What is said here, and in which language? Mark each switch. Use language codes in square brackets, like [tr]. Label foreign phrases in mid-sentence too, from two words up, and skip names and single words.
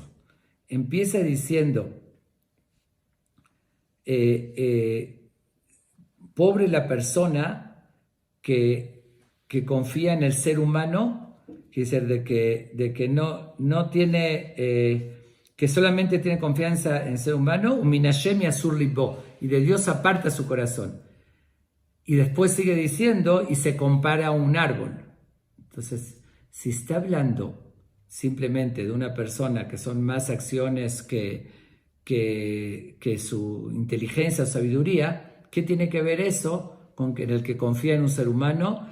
[es] Empieza diciendo, pobre la persona que confía en el ser humano, quiere decir de que no tiene, que solamente tiene confianza en el ser humano, [he] ומן השם יסור לבו, [es] y de Dios aparta su corazón. Y después sigue diciendo, y se compara a un árbol. Entonces, si está hablando simplemente de una persona que son más acciones que su inteligencia o sabiduría, ¿qué tiene que ver eso con el que confía en un ser humano?